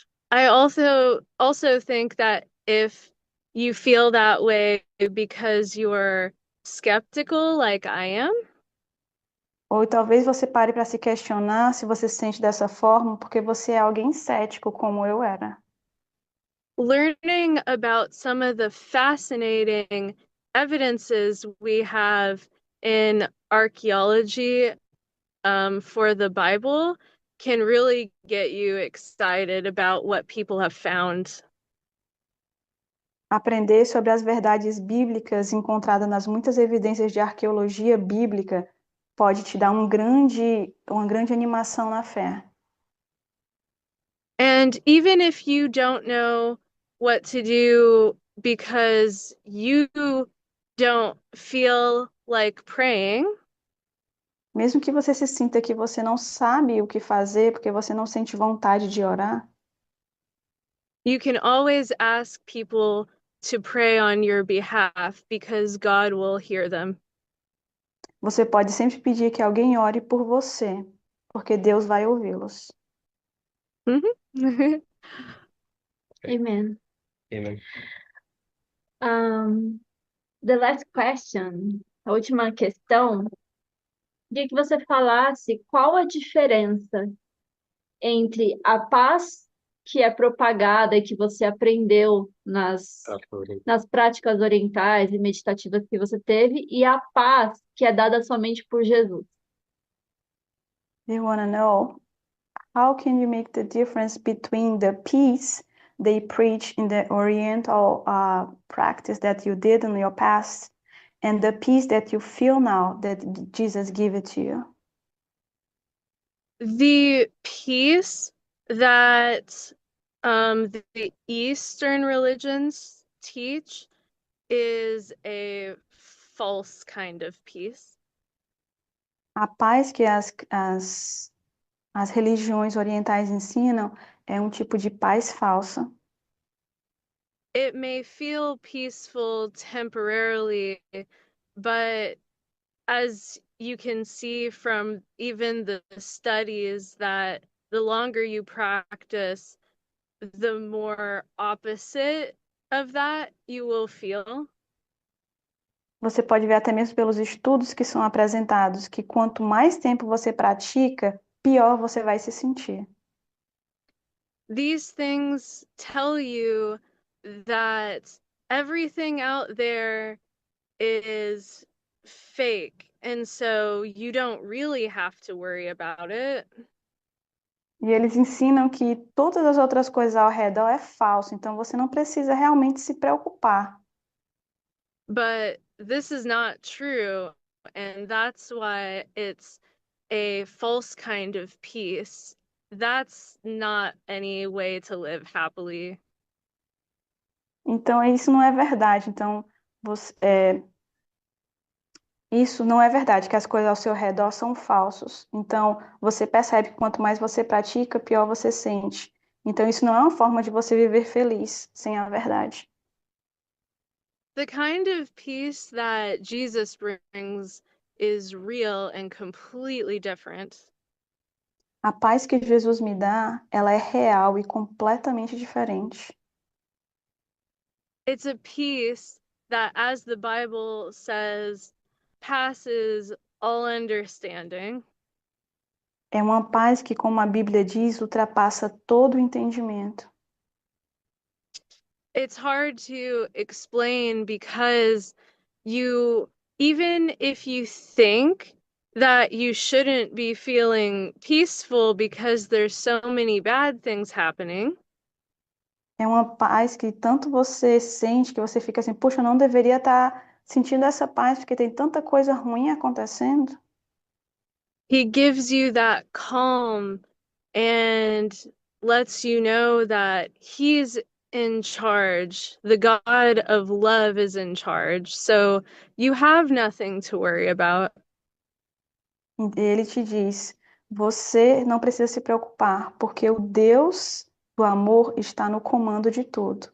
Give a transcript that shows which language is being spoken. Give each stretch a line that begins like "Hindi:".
English: I also think that if you feel that way because you're skeptical like I am,
Portuguese: Ou talvez você pare para se questionar se você se sente dessa forma porque você é alguém cético, como eu era.
English: learning about some of the fascinating evidences we have in archaeology for the Bible can really get you excited about what people have found.
Portuguese: Aprender sobre as verdades bíblicas encontradas nas muitas evidências de arqueologia bíblica pode te dar uma grande animação na fé.
English: And even if you don't know what to do because you don't feel like praying,
Portuguese: Mesmo que você se sinta que você não sabe o que fazer porque você não sente vontade de orar,
English: you can always ask people to pray on your behalf because God will hear them.
Portuguese: você pode sempre pedir que alguém ore por você, porque Deus vai ouvi-los.
English: Amen. Amen. The last question,
Portuguese: a última questão, queria que você falasse qual a diferença entre a paz que é propagada e que você aprendeu nas práticas orientais e meditativas que você teve e a paz que é dada somente por Jesus.
English: They want to know, how can you make the difference between the peace they preach in the Oriental practice that you did in your past and the peace that you feel now that Jesus gave it to you? The peace that The Eastern religions teach is a false kind of peace.
Portuguese: A paz que as religiões orientais ensinam é um tipo de paz falsa.
English: It may feel peaceful temporarily, but as you can see from even the studies that the longer you practice, the more opposite of that you will feel.
Portuguese: Você pode ver até mesmo pelos estudos que são apresentados que quanto mais tempo você pratica, pior você vai se sentir.
English: These things tell you that everything out there is fake, and so you don't really have to worry about it.
Portuguese: E eles ensinam que todas as outras coisas ao redor é falso, então você não precisa realmente se preocupar.
English: But this is not true, and that's why it's a false kind of peace. That's not any way to live happily.
Portuguese: Então isso não é verdade. Então isso não é verdade, que as coisas ao seu redor são falsos. Então você percebe que quanto mais você pratica, pior você sente. Então isso não é uma forma de você viver feliz sem a verdade.
English: The kind of peace that Jesus brings is real and completely different.
Portuguese: A paz que Jesus me dá, ela é real e completamente diferente.
English: It's a peace that, as the Bible says, passes all understanding.
Portuguese: É uma paz que, como a Bíblia diz, ultrapassa todo o entendimento.
English: It's hard to explain because even if you think that you shouldn't be feeling peaceful because there's so many bad things happening,
Portuguese: É uma paz que tanto você sente que você fica assim, puxa, eu não deveria estar sentindo essa paz porque tem tanta coisa ruim acontecendo.
English: he gives you that calm and lets you know that he's in charge. The God of love is in charge. So you have nothing to worry about.
Portuguese: E ele te diz, você não precisa se preocupar, porque o Deus do amor está no comando de tudo.